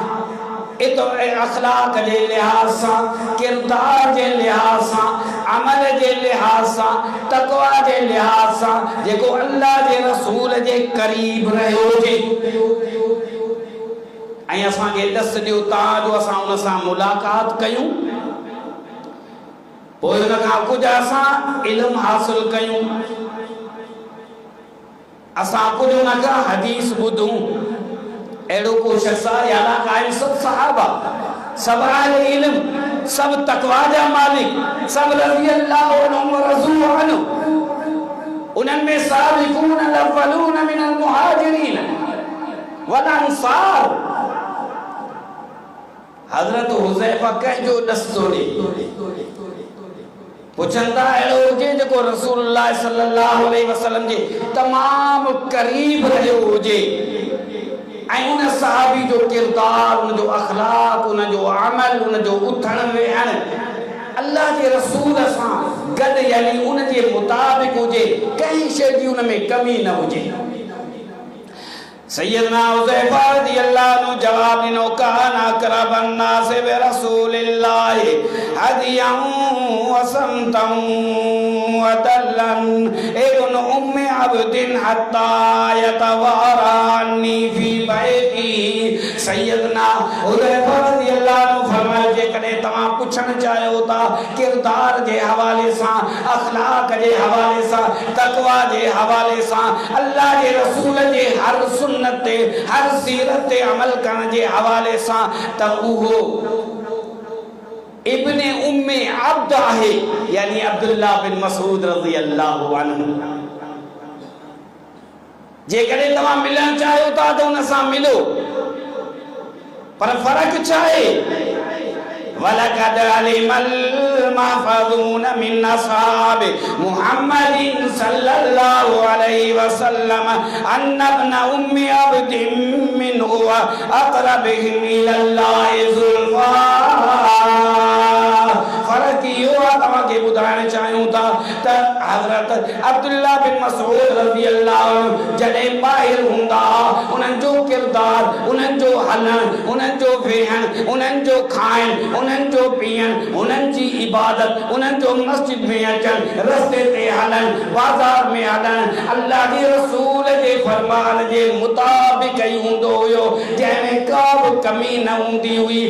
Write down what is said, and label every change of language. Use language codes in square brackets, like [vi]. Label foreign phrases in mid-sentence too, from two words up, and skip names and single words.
[sd] अखलाक जे लिहाज़ सां, किरदार जे लिहाज़ सां, अमल जे लिहाज़ सां, तक़वा जे लिहाज़ सां जेको अल्लाह जे रसूल जे क़रीब रहियो हुजे ऐं असांखे ॾस ॾियो ताजो असां उन सां मुलाक़ात कयूं, पोइ उन खां कुझु असां इल्मु हासिल कयूं, असां कुझु उन खां हदीस ॿुधूं। अहिड़ो को शख़्स आहे याला क़ाइम सब सहाबा, सब अहले इल्म, सब तक़वा जा मालिक, सब [ar] رضي الله عنهم ورضوا عنه. [sd] उन्हनि में [ar] السابقون الأولون من المهاجرين والأنصار. [sd] हज़रत हुज़ैफा कंहिंजो ॾस थो ॾे। पुछनि था अहिड़ो हुजे जेको रसूलुल्लाह [ar] صلى الله عليه وسلم [sd] जे तमामु क़रीब रहियो हुजे ऐं उन सहाबी जो किरदार, उन जो अखलाक, उन जो अमल, उन जो उथण वेहण अल्लाह जे रसूल सां गॾु यानी उन जे मुताबिक़ हुजे, कंहिं शइ जी उन में कमी न हुजे। सैयदना हुज़ैफा रज़ियल्लाहु अन्हु जवाब ॾिनो [ar] كان أقرب الناس برسول الله هديا وسمتا ودلا ابن أم عبد حتى يتوارى عني في بيته. [sd] सैयदना हुज़ैफा [ar] رضي الله عنه [sd] फरमाए जेकॾहिं तव्हां पुछणु चाहियो था किरदार जे हवाले सां, अखलाक जे हवाले सां, तक़वा जे हवाले सां, अल्लाह जे रसूल जे हर सुन्नत ते, हर सीरत ते अमल करण जे हवाले सां त उहो इब्ने उम्मे अब्द आहे यानी अब्दुल्लाह बिन मसूद [ar] رضي الله عنه. [sd] जेकॾहिं तव्हां मिलणु चाहियो था त उन सां मिलो, पर फ़र्क़ु छा आहे? [ar] ولقد علم المحفوظون من أصحاب محمد صلى الله عليه وسلم أن ابن أم عبد من أقربهم إلى الله زلفى. [sd] फ़र्क़ु इहो आहे, तव्हांखे ॿुधाइणु चाहियूं था त हज़रत अब्दुल्लाह बिन मसूद [ar] رضي الله عنه [sd] जॾहिं ॿाहिरि हूंदा उन्हनि जो किरदार, उन्हनि जो हलणु, उन्हनि जो वेहणु, उन्हनि जो खाइणु, उन्हनि जो पीअणु, उन्हनि जी इबादत, उन्हनि जो मस्जिद में अचणु, रस्ते ते हलणु, बाज़ार में हलणु अल्लाह जे रसूल जे फरमान जे मुताबिक़ ई हूंदो हुयो, जंहिंमें का बि कमी न हूंदी हुई।